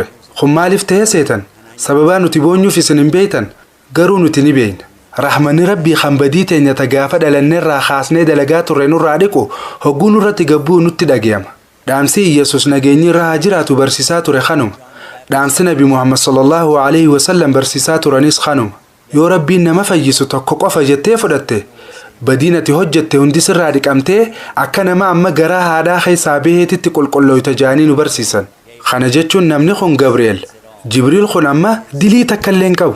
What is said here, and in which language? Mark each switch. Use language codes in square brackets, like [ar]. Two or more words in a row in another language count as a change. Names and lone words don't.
[om] Kun maaliif ta'e seetan? Sababaa nuti boonyuuf isin hin beeytan garuu nuti ni beeyna. Rahmanni Rabbii kan badii teenya ta gaafa dhalanneerraa kaasnee dalagaa turre nurraa dhiqu hogguu nurratti gabbuu nutti dhagayama. Dhaamsi Iyyesuus nageenyi irraa haa jiraatu barsiisaa ture kanuma. Dhaamsi Nabi Muhammad [ar] صلى الله عليه وسلم [om] barsiisaa turanis kanuma. Yoo Rabbiin nama fayyisu tokko qofa jettee fudhatte badiin ati hojjette hundi sirraa dhiqamtee akka nama amma garaa haadhaa keessaa baheetitti qulqullooyta jaanii nu barsiisan. Kana jechuun namni kun Gabriel. Jibriil kun amma dilii takka illee hin qabu.